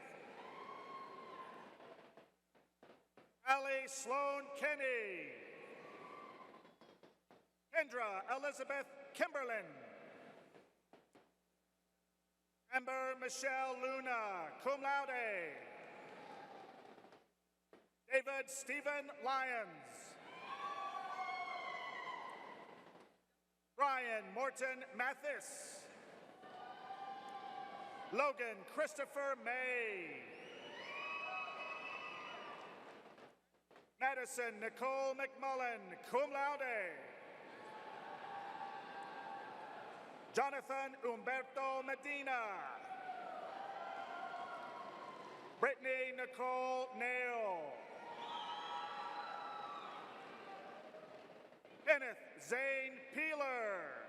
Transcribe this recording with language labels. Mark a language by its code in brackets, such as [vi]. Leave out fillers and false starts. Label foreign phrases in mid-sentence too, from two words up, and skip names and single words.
[en] Allie Sloan Kenny. Kendra Elizabeth Kimberlin. Amber Michelle Luna, [la] cum laude. [en] David Stephen Lyons. Brian Morton Mathis. Logan Christopher May. Madison Nicole McMullen, [la] cum laude. [en] Jonathan Umberto Medina. Brittany Nicole Nail. Kenneth Zane Peeler.